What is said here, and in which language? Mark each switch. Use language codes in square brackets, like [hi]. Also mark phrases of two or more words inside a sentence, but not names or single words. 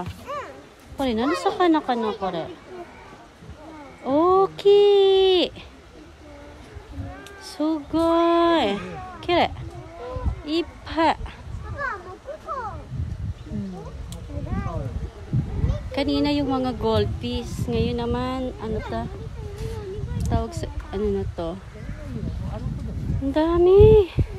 [ja] これ何魚かなこれ。大きい。すごい。きれい。いっぱい。 [tl] Kanina yung mga goldfish. Ngayon naman, tawag sa, na to? Ang dami.